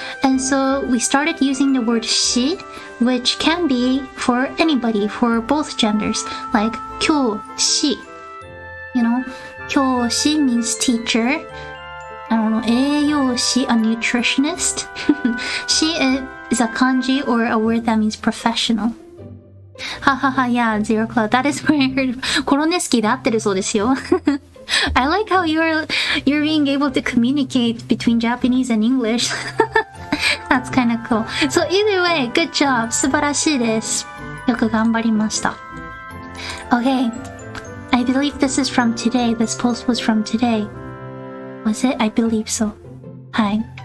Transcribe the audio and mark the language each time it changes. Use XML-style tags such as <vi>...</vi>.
<en>And so we started using the word shi, which can be for anybody, for both genders. Like, 教師.教師 means teacher. I don't know, 栄養士, a nutritionist. She is a kanji or a word that means professional. Yeah, Zero Cloud. That is where I heard</en> <ja>コロネスキーで合ってるそうですよ.</ja> <en>I like how you're being able to communicate between Japanese and English. That's kind of cool. So either way, good job.</en> <ja>素晴らしいです。よく頑張りました。Okay.</ja> <en>I believe this is from today. This post was from today. Was it? I believe so. Hi.</en>